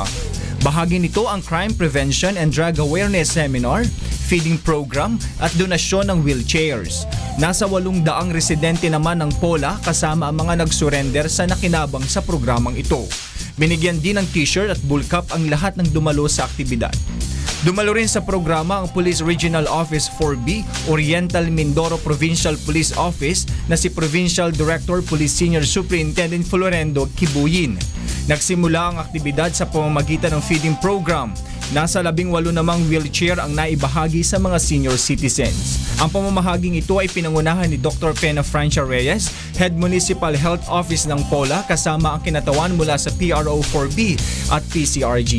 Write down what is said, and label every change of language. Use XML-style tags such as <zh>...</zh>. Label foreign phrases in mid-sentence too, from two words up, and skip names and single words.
<tl>Bahagi nito ang Crime Prevention and Drug Awareness Seminar,</tl> <en>feeding program</en> <tl>at donasyon ng wheelchairs. Nasa 800 residente naman ng Pola kasama ang mga nag-surrender sa nakinabang sa programang ito. Binigyan din ng t-shirt at bullcup ang lahat ng dumalo sa aktibidad. Dumalo rin sa programa ang Police Regional Office 4B, Oriental Mindoro Provincial Police Office na si Provincial Director Police Senior Superintendent Florendo Kibuyin. Nagsimula ang aktibidad sa pamamagitan ng</tl> <en>feeding program.</en> <tl>Nasa 18 namang wheelchair ang naibahagi sa mga</tl> <en>senior citizens.</en> <tl>Ang pamamahaging ito ay pinangunahan ni Dr. Pena Francia Reyes, Head Municipal Health Office ng Pola kasama ang kinatawan mula sa PRO4B at PCRG.</tl>